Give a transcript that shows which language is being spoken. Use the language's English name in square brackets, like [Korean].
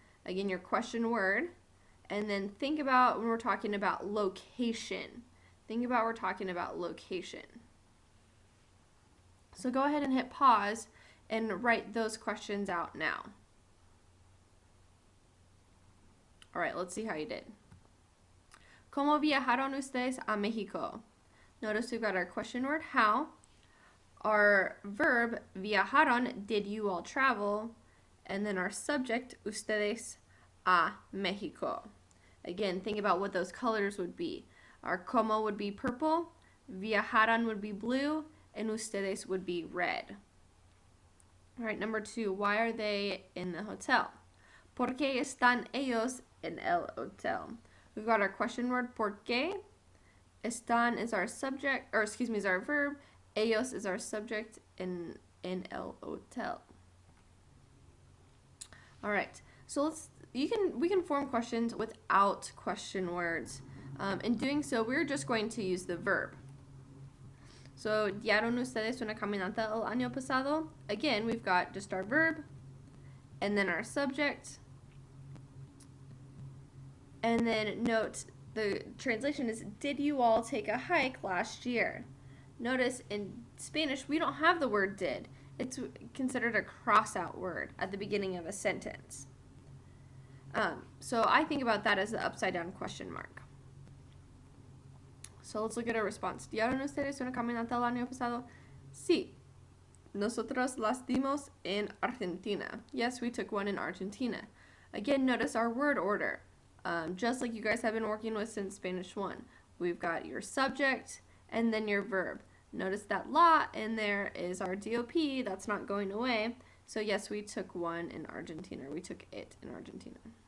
[English] Again, your question word, and then think about when we're talking about location. Think about we're talking about location. So go ahead and hit pause and write those questions out now. Alright, let's see how you did. [Spanish] ¿Cómo viajaron ustedes a México? [English] Notice we've got our question word how, our verb viajaron, did you all travel, and then our subject [Spanish] ustedes a México. [English] Again, think about what those colors would be. Our como would be purple, viajaron would be blue, and ustedes would be red. Alright, number 2, why are they in the hotel? [Spanish] ¿Por qué están ellos en el hotel? [English] We've got our question word por qué. Están is our subject, or excuse me, is our verb. Ellos is our subject in el hotel. Alright, so we can form questions without question words. In doing so, we're just going to use the verb. [Spanish] So, ¿dieron ustedes una caminata el año pasado? [English] Again, we've got just our verb, and then our subject. And then note, the translation is, did you all take a hike last year? Notice in Spanish, we don't have the word did. It's considered a cross-out word at the beginning of a sentence. So I think about that as the upside-down question mark. So let's look at our response. [Spanish] ¿Dieron ustedes una caminata el año pasado? Sí. Nosotros las dimos en Argentina. [English] Yes, we took one in Argentina. Again, notice our word order. Just like you guys have been working with since Spanish 1. We've got your subject and then your verb. Notice that la in there is our DOP. That's not going away. So yes, we took one in Argentina. We took it in Argentina.